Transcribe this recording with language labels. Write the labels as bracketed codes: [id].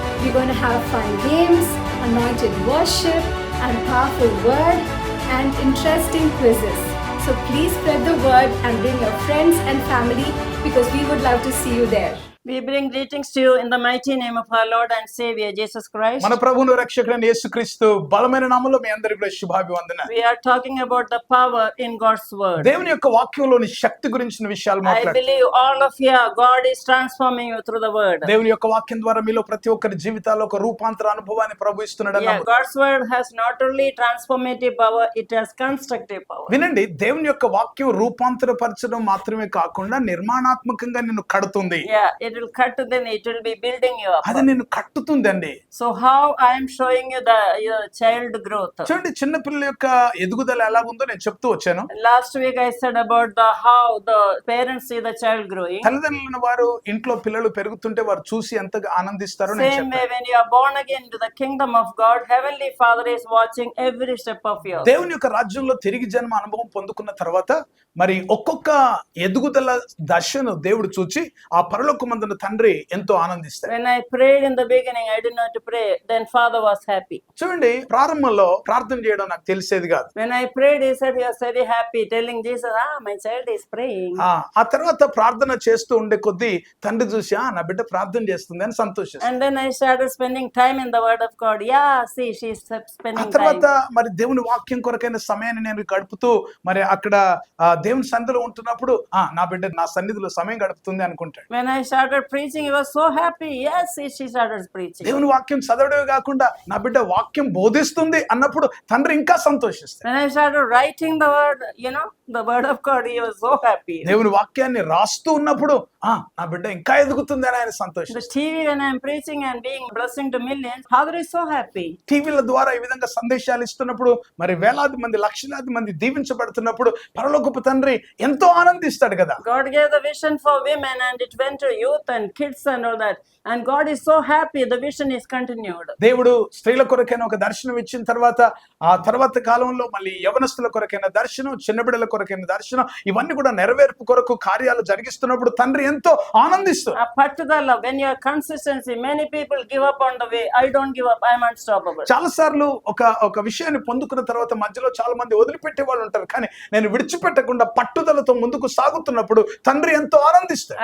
[en] We're going to have fun games, anointed worship, and powerful word and interesting quizzes. So please spread the word and bring your friends and family because we would love to see you there. We bring greetings to you in the mighty name of our Lord and Savior Jesus Christ. [te] మన ప్రభువును రక్షకుడైన యేసుక్రీస్తు బలమైన నామములో మీ అందరికీ కూడా శుభాభివందనాలు. [en] We are talking about the power in God's word. [te] దేవుని యొక్క వాక్యంలోని శక్తి గురించిన విషయాలు [en] I [te] మాట్లాడుతాం. [en] believe all of you, God is transforming you through the word. [te] దేవుని యొక్క వాక్యం ద్వారా మీలో ప్రతి ఒక్కరి జీవితాల్లో ఒక రూపాంతర అనుభవాన్ని ప్రభు ఇస్తున్నాడు. [en] Yeah, God's word has not only transformative power, it has constructive power. [te] వినండి, దేవుని యొక్క వాక్యం రూపాంతరపరచడం మాత్రమే కాకుండా నిర్మాణాత్మకంగా నిన్ను కడుతుంది. [en] Yeah, it will cut, then it will be building you up. [te] అది నిన్ను కట్టుతుందండి. [en] So how I am showing you the your child growth. [te] చూడండి, చిన్న పిల్లల యొక్క ఎదుగుదల ఎలాగుందో నేను చెప్తూ వచ్చాను. [en] Last week I said about the how the parents see the child growing. [te] తల్లిదండ్రులైన వారు ఇంట్లో పిల్లలు పెరుగుతుంటే వారు చూసి ఎంతగా ఆనందిస్తారో నేను [en] Same way [te] చెప్పాను. [en] when you are born again to the kingdom of God, Heavenly Father is watching every step of yours. [te] దేవుని యొక్క రాజ్యంలో తిరిగి జన్మ అనుభవం పొందుకున్న తర్వాత మరి ఒక్కొక్క ఎదుగుదల దశను దేవుడు చూచి ఆ పరలోకమందున తండ్రి ఎంతో ఆనందిస్తాడు. [en] When I prayed in the beginning, I didn't know to pray. Then Father was happy. [te] చూడండి, ప్రారంభంలో ప్రార్థన చేయడం నాకు తెలిసేది కాదు. [en] When I prayed, he said he was very happy, telling Jesus, my child is praying. [te] ఆ తర్వాత ప్రార్థన చేస్తూ ఉండే కొద్దీ తండ్రి చూసి నా బిడ్డ ప్రార్థన చేస్తుంది అని సంతోషిస్తాడు. [en] And then I started spending time in the Word of God. Yeah, see, she's [te] ఆ [en] spending [te] తర్వాత [en] time. [te] మరి దేవుని వాక్యం కొరకైన సమయాన్ని నేను గడుపుతూ మరి అక్కడ దేవుని సన్నిధిలో ఉంటున్నప్పుడు నా బిడ్డ నా సన్నిధిలో సమయం గడుపుతుంది అనుకుంటాడు. [en] When I started preaching, he was so happy. Yes, she started preaching. [te] దేవుని వాక్యం చదవడమే కాకుండా నా బిడ్డ వాక్యం బోధిస్తుంది అన్నప్పుడు తండ్రి ఇంకా సంతోషిస్తాడు. [en] When I started writing the word, the word of God, he was so happy. [te] దేవుని వాక్యాన్ని రాస్తూ ఉన్నప్పుడు నా బిడ్డ ఇంకా ఎదుగుతుంది అని ఆయన సంతోషిస్తాడు. [en] The TV, when I'm preaching and being blessing to millions, Father is so happy. [te] టీవీల ద్వారా ఈ విధంగా సందేశాలు ఇస్తున్నప్పుడు మరి వేలాది మంది లక్షలాది మంది దీవించబడుతున్నప్పుడు పరలోకపు తండ్రి ఎంతో ఆనందిస్తాడు కదా. [en] God gave the vision for women and it went to youth and kids and all that. And God is so happy. The vision is continued. [te] దేవుడు స్త్రీల కొరకైన ఒక దర్శనం ఇచ్చిన తర్వాత ఆ తర్వాత కాలంలో మళ్ళీ యవనస్తుల కొరకైన దర్శనం, చిన్న బిడ్డల కొరకైన దర్శనం, ఇవన్నీ కూడా నెరవేర్పు కొరకు కార్యాలు జరిగిస్తున్నప్పుడు తండ్రి ఎంతో ఆనందిస్తాడు. [en] పట్టుదల, when you are consistency, many people give up on the way. I don't give up. I am unstoppable. [te] చాలా సార్లు ఒక విషయాన్ని పొందుకున్న తర్వాత మధ్యలో చాలా మంది వదిలిపెట్టే వాళ్ళు ఉంటారు. కానీ నేను విడిచిపెట్టకుండా పట్టుదలతో ముందుకు సాగుతున్నప్పుడు తండ్రి ఎంతో ఆనందిస్తాడు.